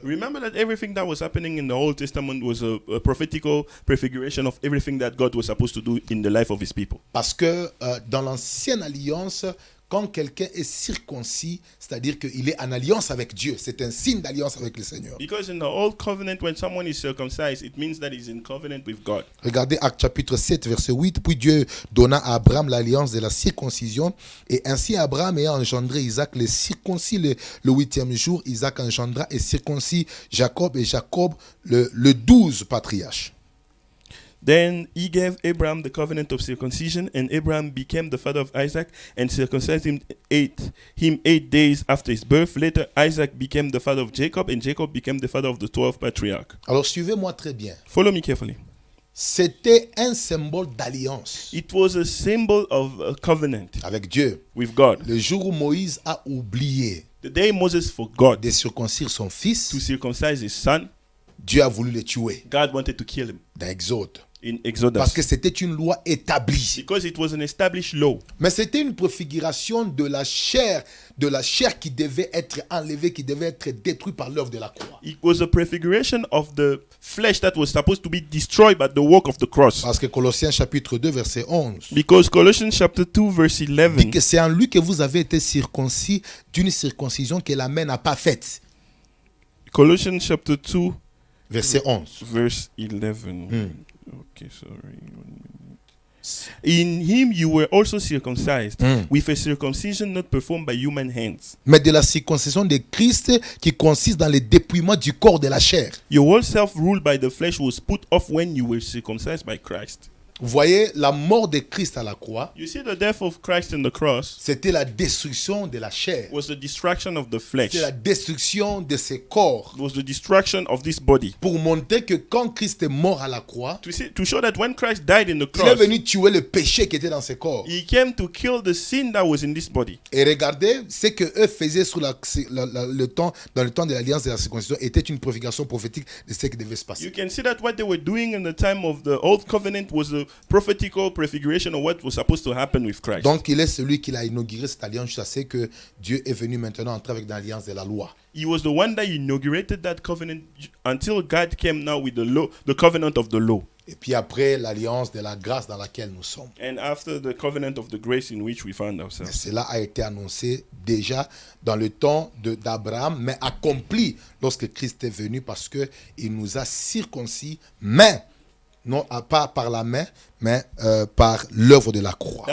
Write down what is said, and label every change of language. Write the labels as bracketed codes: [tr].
[en] Remember that everything that was happening in the Old Testament was a prophetical prefiguration of everything that God was supposed to do in the life of his people. [fr] Parce que dans l'Ancienne Alliance, quand quelqu'un est circoncis, c'est-à-dire qu'il est en alliance avec Dieu, c'est un signe d'alliance avec le Seigneur. [en] Because in the Old Covenant, when someone is circumcised, it means that he's in covenant with God. [fr] Regardez Actes chapitre 7, verset 8. Puis Dieu donna à Abraham l'alliance de la circoncision. Et ainsi Abraham ayant engendré Isaac, le circoncis le 8e jour, Isaac engendra et circoncis Jacob, et Jacob le 12 patriarche. [en] Then he gave Abraham the covenant of circumcision, and Abraham became the father of Isaac, and circumcised him 8 days after his birth. Later, Isaac became the father of Jacob, and Jacob became the father of the 12 patriarchs. [fr] Alors suivez-moi très bien. [en] Follow me carefully. [fr] C'était un symbole d'alliance [en] It was a symbol of a covenant [fr] avec Dieu. [en] with God. [fr] Le jour où Moïse a oublié [en] The day Moses forgot [fr] de circoncire son fils, [en] to circumcise his son, [fr] Dieu a voulu le tuer [en] God wanted to kill him [fr] dans Exode. [en] in Exodus. [fr] Parce que c'était une loi établie. [en] Because it was an established law. [fr] Mais c'était une préfiguration de la chair qui devait être enlevée, qui devait être détruite par l'œuvre de la croix. [en] It was a prefiguration of the flesh that was supposed to be destroyed by the work of the cross. [fr] Parce que Colossiens chapitre 2 verset 11 [en] Because Colossians chapter 2 verse [fr] dit [en] 11, [fr] que c'est en lui que vous avez été circoncis d'une circoncision que la main n'a pas faite. [en] Colossians chapter 2 [fr] Verset 11. [en] verse 11. Okay, sorry. 1 minute. In him you were also circumcised, with a circumcision not performed by human hands. [fr] Mais de la circoncision de Christ qui consiste dans le dépouillement du corps de la chair. [en] Your whole self ruled by the flesh was put off when you were circumcised by Christ. [fr] Vous voyez, la mort de Christ à la croix, [en] You see, the death of Christ on the cross [fr] c'était la destruction de la chair. [en] was the destruction of the flesh. [fr] C'est la destruction de ses corps. [en] It was the destruction of this body. [fr] Pour montrer que quand Christ est mort à la croix, [en] To show that when Christ died in the [fr] il est [en] cross, [fr] venu tuer le péché qui était dans ses corps. [en] he came to kill the sin that was in this body. [fr] Et regardez, ce que eux faisaient sous le temps, dans le temps de l'alliance de la circoncision était une préfiguration prophétique de ce qui devait se passer. [en] You can see that what they were doing in the time of the old covenant was a prophetical prefiguration of what was supposed to happen with Christ. [fr] Donc il est celui qui a inauguré cette alliance jusqu'à ce que Dieu est venu maintenant entrer avec l'alliance de la loi. [en] He was the one that inaugurated that covenant until God came now with the law, the covenant of the law. [fr] Et puis après l'alliance de la grâce dans laquelle nous sommes. [en] And after the covenant of the grace in which we found [fr] Mais [en] ourselves. [fr] cela a été annoncé déjà dans le temps d'Abraham, mais accompli lorsque Christ est venu parce qu'il nous a circoncis, mais non pas par la main, mais par l'œuvre de la croix.